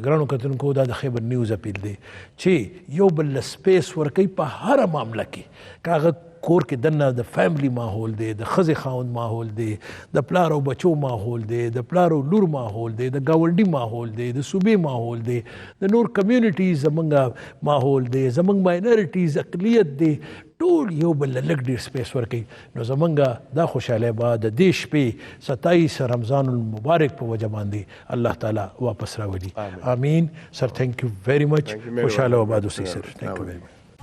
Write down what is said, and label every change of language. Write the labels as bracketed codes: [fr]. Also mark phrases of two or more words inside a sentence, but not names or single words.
[ps] ګرانو کتونکو دا د خیبر نیوز اپیل دی چې یو بل سپیس ورکوي په هر معامله کې، کاغه کور کې دنه د فیملی ماحول دی، د ښځې خاوند ماحول دی، د پلار او بچو ماحول دی، د پلار او لور ماحول دی، د ګاونډي ماحول دی، د صوبې ماحول دی، د نور کمیونټیز زمونږ ماحول دی، زمونږ ماینرټیز اقلیت دی، ټول یو بل لږ ډېر سپیس ورکوي. نو زمونږ دا خوشحالی به د دې شپې 27 رمضان المبارک په وجه باندې الله تعالی واپس راولي. [en] آمین. sir thank you very much. [ps] خوشحاله آباد اوسئ سر. [en] thank you very much.